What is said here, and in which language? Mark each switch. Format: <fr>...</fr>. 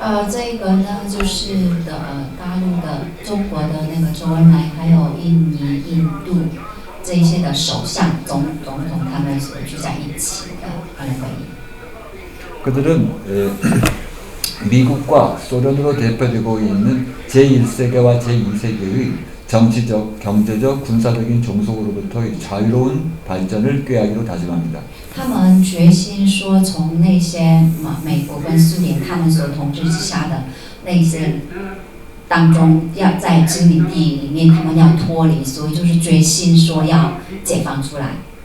<zh>这个呢，就是大陆的、中国的那个周恩来，还有印尼、印度这一些的首相、总统，他们所聚在一起的会议。</zh> <ko>그들은 미국과 소련으로 대표되고 있는 제1세계와 제2세계의 정치적, 경제적, 군사적인 종속으로부터의 자유로운 발전을 꾀하기로 다짐합니다.</ko> <zh>他们决心说，从那些美国跟苏联他们所统治之下的那些当中，要在殖民地里面，他们要脱离，所以就是决心说要解放出来。</zh>